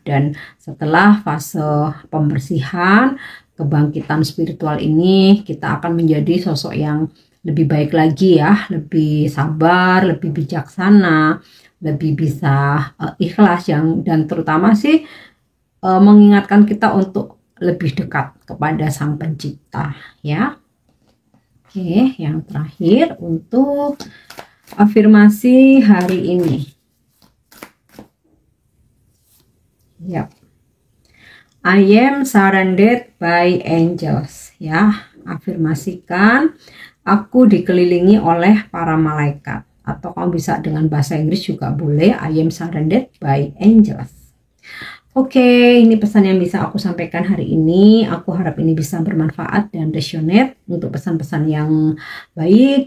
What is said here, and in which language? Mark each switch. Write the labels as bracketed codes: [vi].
[id] Dan setelah fase pembersihan, kebangkitan spiritual ini, kita akan menjadi sosok yang lebih baik lagi ya, lebih sabar, lebih bijaksana, lebih bisa ikhlas dan terutama sih mengingatkan kita untuk lebih dekat kepada Sang Pencipta ya. Oke, yang terakhir untuk afirmasi hari ini. Yap. [en] I am surrounded by angels ya. [id] Afirmasikan, aku dikelilingi oleh para malaikat, atau kamu bisa dengan bahasa Inggris juga boleh, [en] I am surrounded by angels. [id] Oke, ini pesan yang bisa aku sampaikan hari ini. Aku harap ini bisa bermanfaat dan resonate untuk pesan-pesan yang baik.